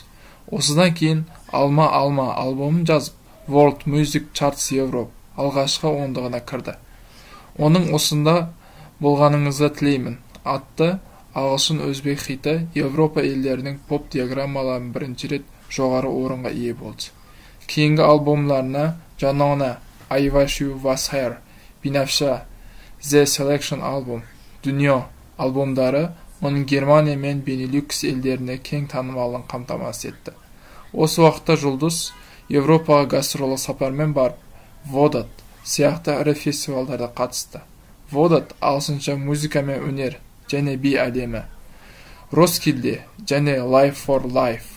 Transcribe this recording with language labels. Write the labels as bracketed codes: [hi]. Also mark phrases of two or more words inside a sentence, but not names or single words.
[kk] Осыдан кейін Алма альбомын жазып, World Music Charts Europe алғашқы ондығына кірді. Оның осында болғаныңызды тілеймін атты ағылшын өзбек хиті Европа елдерінің поп диаграммаларын бірінші рет жоғары орынға ие болды. Кейінгі альбомларына Жанона, I Wish You Was Here, Binafsha, The Selection Album, Дүние альбомдары оның Германия мен Бенилюкс елдеріне кең танымалын қамтамасыз етті. Осы уақытта жұлдыз Европаға гастролы сапармен барып, Водат сияқты ірі фестивалдарда қатысты. Водат ағылшынша музыка мен өнер және би әлемі, Роскилде және Life for Life.